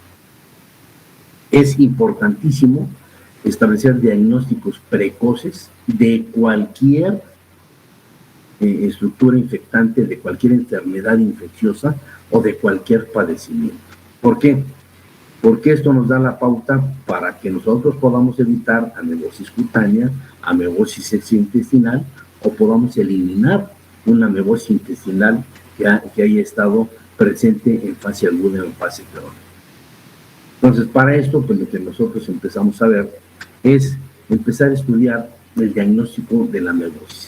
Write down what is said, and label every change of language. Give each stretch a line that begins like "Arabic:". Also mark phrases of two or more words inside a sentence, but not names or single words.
Spanish: es importantísimo establecer diagnósticos precoces de cualquier estructura infectante, de cualquier enfermedad infecciosa o de cualquier padecimiento. ¿Por qué? Porque esto nos da la pauta para que nosotros podamos evitar amebosis cutánea, amebosis extraintestinal, o podamos eliminar una amebosis intestinal que haya estado presente en fase aguda o en fase crónica. Entonces, para esto, pues lo que nosotros empezamos a ver es empezar a estudiar el diagnóstico de la amebosis.